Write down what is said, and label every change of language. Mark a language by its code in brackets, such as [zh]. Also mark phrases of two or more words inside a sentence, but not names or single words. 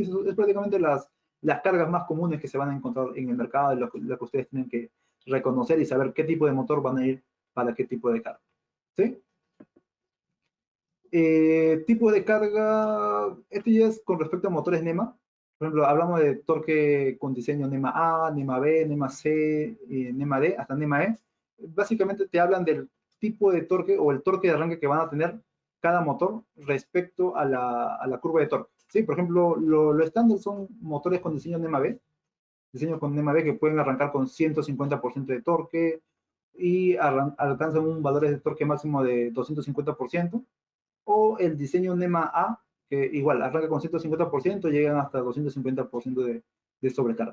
[es] Eso es prácticamente las cargas más comunes que se van a encontrar en el mercado, lo que ustedes tienen que reconocer y saber qué tipo de motor van a ir para qué tipo de carga. ¿Sí? Tipo de carga, esto ya es con respecto a motores NEMA. Por ejemplo, hablamos de torque con diseño NEMA A, NEMA B, NEMA C, NEMA D, hasta NEMA E. Básicamente te hablan del tipo de torque o el torque de arranque que van a tener cada motor respecto a la curva de torque. ¿Sí? Por ejemplo, lo estándar son motores con diseño NEMA B, diseños con NEMA B que pueden arrancar con 150% de torque y alcanzan un valor de torque máximo de 250%, o el diseño NEMA A, que igual arranca con 150%, llegan hasta 250% de sobrecarga.